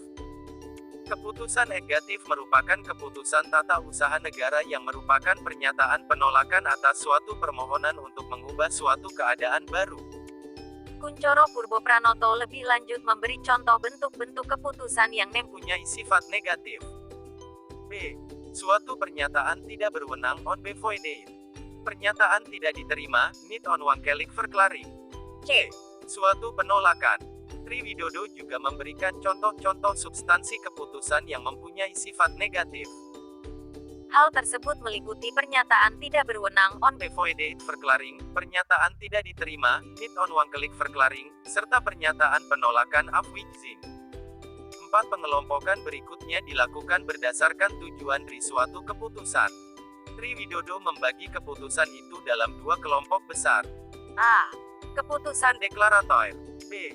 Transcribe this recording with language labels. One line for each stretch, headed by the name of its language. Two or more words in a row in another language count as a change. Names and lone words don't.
Indonesian: Keputusan negatif merupakan keputusan tata usaha negara yang merupakan pernyataan penolakan atas suatu permohonan untuk mengubah suatu keadaan baru. Kuncoro Purbopranoto lebih lanjut memberi contoh bentuk-bentuk keputusan yang mempunyai sifat negatif. B. Suatu pernyataan tidak berwenang
Dutch: on bevoegd.
Indonesian: Pernyataan tidak diterima,
Dutch: niet onwankelijk verklaring.
Indonesian: C. Suatu penolakan. Tri Widodo juga memberikan contoh-contoh substansi keputusan yang mempunyai sifat negatif. Hal tersebut meliputi pernyataan tidak berwenang on
Dutch: bevoegd verklaring,
Indonesian: pernyataan tidak diterima,
Dutch: niet onwankelijk verklaring,
Indonesian: serta pernyataan penolakan afwijzing. 4 pengelompokan berikutnya dilakukan berdasarkan tujuan dari suatu keputusan. Tri Widodo membagi keputusan itu dalam 2 kelompok besar. A. Keputusan Deklarator. B.